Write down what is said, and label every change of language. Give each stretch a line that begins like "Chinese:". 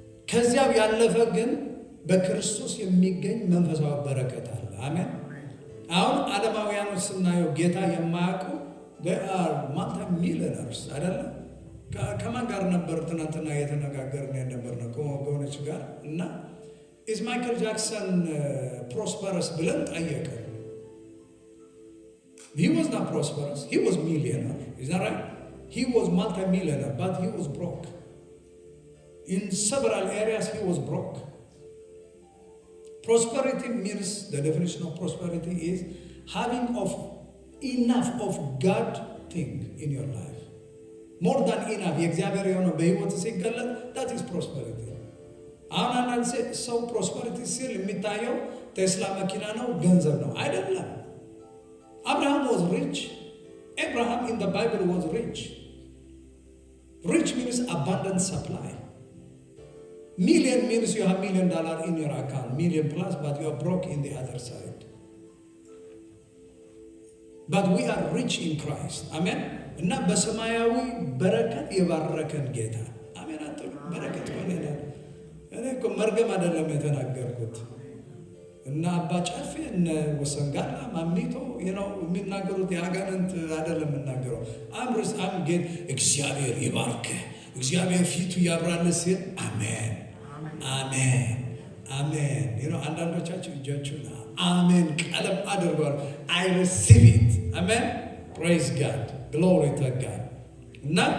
Amharic: ከዚያው ያለፈ ግን በክርስቶስ የሚገኝ መንፈሳዊ በረከት አለ። አሜን። አሁን ዓለማውያኖች ስናየው ጌታ የማያውቁ
English: they are multi-millionaires
Amharic: አይደለም። ከማን ጋር ነበር ትናንትና የተነጋገርን የነበርነው? ከወገኖች ጋር እና
English: is Michael Jackson prosperous
Amharic: ብለን ጠየቅን።
English: He was not prosperous. He was millionaire. Is that right? He was multi-millionaire, but he was broke. In several areas he was broke. Prosperity means, the definition of prosperity is having enough of God thing in your life. More than enough.
Amharic: የእግዚአብሔር የሆነ በህይወት ሲገለጥ
English: that is prosperity.
Amharic: አሁን አንዳንድ ሰው ፕሮስፐሪቲ ሲል የሚታየው ቴስላ መኪና ነው፣ ገንዘብ ነው። አይደለም።
English: Abraham was rich. Abraham in the Bible was rich. Rich means abundant supply. Million means you have $1 million in your account, million plus, but you are broke in the other side. But we are rich in Christ. Amen.
Amharic: እና በሰማያዊ በረከት የባረከን ጌታ አሜን አትሉ? በረከት ሆነና እኔ እኮ መርገም አይደለም የተናገርኩት። እና አባ ጫፌ እነ ወሰንጋላ ማሚቶ የሚናገሩት የአጋንንት አይደለም የምናገረው። አም ጌት እግዚአብሔር ይባርክ፣ እግዚአብሔር ፊቱ ያብራልህ ሲል አሜን አሜን አሜን። አንዳንዶቻችሁ እጃችሁን አሜን ቀለም አድርጓል።
English: I receive it.
Amharic: አሜን።
English: praise God, glory to God.
Amharic: እና